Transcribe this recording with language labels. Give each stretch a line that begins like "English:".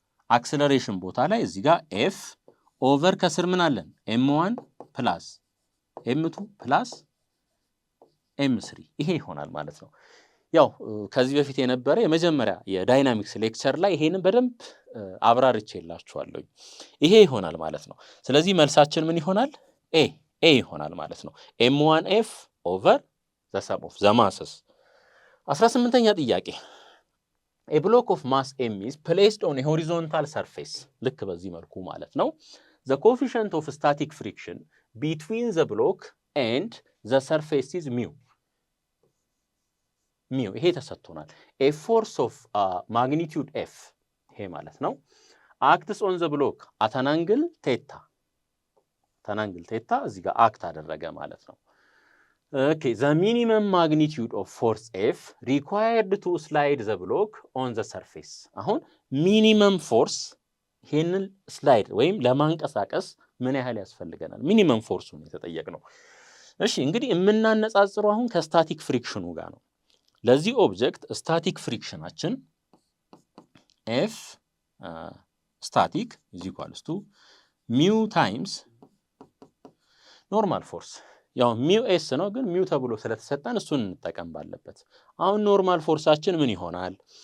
Amharic: አክሰለሬሽን ቦታ ላይ እዚህ ጋር ኤፍ ኦቨር ከስር ምን አለን m1 ፕላስ m2 ፕላስ m3 ይሄ ይሆናል ማለት ነው። ያው ከዚህ በፊት የነበረ የመጀመሪያ የዳይናሚክስ ሌክቸር ላይ ይሄንን በደንብ አብራርቼላችኋለሁ። ይሄ ይሆናል ማለት ነው። ስለዚህ መልሳችን ምን ይሆናል? ኤ ይሆናል ማለት ነው። m1f ኦቨር ዘ ሰም ኦፍ ዘ ማስስ። 18ኛ ጥያቄ
English: a block of mass m is placed on a horizontal surface
Amharic: ልክ በዚህ መልኩ ማለት ነው።
English: the coefficient of static friction between the block and the surface is mu
Amharic: ይሄ ተሰጥቶናል።
English: a force of magnitude f
Amharic: ይሄ ማለት ነው
English: acts on the block at an angle theta
Amharic: እዚህ ጋር አክት አደረገ ማለት ነው።
English: Okay, the minimum magnitude of force F required to slide the block on the surface.
Amharic: አሁን ሚኒመም ፎርስ ይሄንን ስላይድ ወይም ለማንቀሳቀስ ምን ያህል ያስፈልገናል? ሚኒመም ፎርሱ ነው የተጠየቅነው። እሺ እንግዲህ የምናነጻጽረው አሁን ከስታቲክ ፍሪክሽኑ ጋር ነው። ለዚህ ኦብጀክት ስታቲክ ፍሪክሽናችን F ስታቲክ is equals to mu times ኖርማል ፎርስ ያው ሚው ኤስ ነው ግን ሚው ተብሎ ስለተሰጠን እሱን እንጠቀም ባለበት። አሁን ኖርማል ፎርሳችን ምን ይሆናል?